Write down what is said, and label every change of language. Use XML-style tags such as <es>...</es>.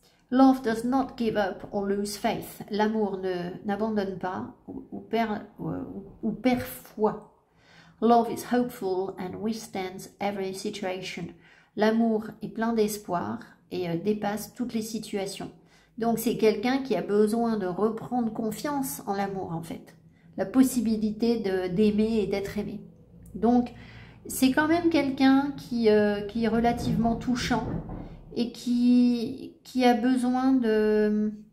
<en>Love does not give up or lose faith.</en> <fr>L'amour n'abandonne pas ou perd foi.</fr> <en>Love is hopeful and withstands every situation.</en> <fr>L'amour est plein d'espoir et dépasse toutes les situations. Donc c'est quelqu'un qui a besoin de reprendre confiance en l'amour, en fait. La possibilité d'aimer et d'être aimé. Donc c'est quand même quelqu'un qui est relativement touchant et qui a besoin de...</fr>